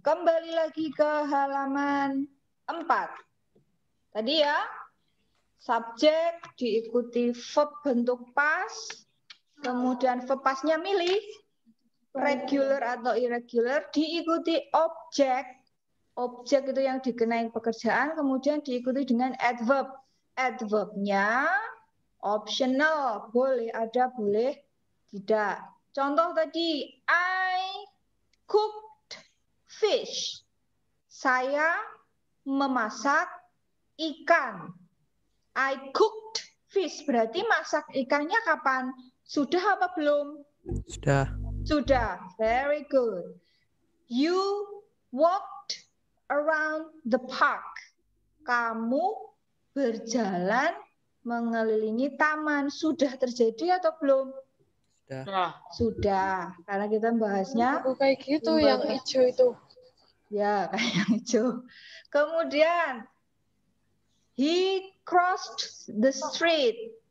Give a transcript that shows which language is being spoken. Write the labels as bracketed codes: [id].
[id] Kembali lagi ke halaman 4. Tadi ya, subjek diikuti verb bentuk pas, kemudian verb pasnya milih, regular atau irregular, diikuti objek. Objek itu yang dikenai pekerjaan, kemudian diikuti dengan adverb. Adverbnya optional, boleh ada, boleh tidak. Contoh tadi, [en] I cooked fish. [id] Saya memasak ikan. [en] I cooked fish, [id] berarti masak ikannya kapan? Sudah apa belum? Sudah. [en] Sudah, very good. You walked around the park. [id] Kamu berjalan mengelilingi taman. Sudah terjadi atau belum? Sudah. Sudah, karena kita bahasnya Kayak gitu yang hijau itu. ya, kayak yang hijau. Kemudian [en] he crossed the street.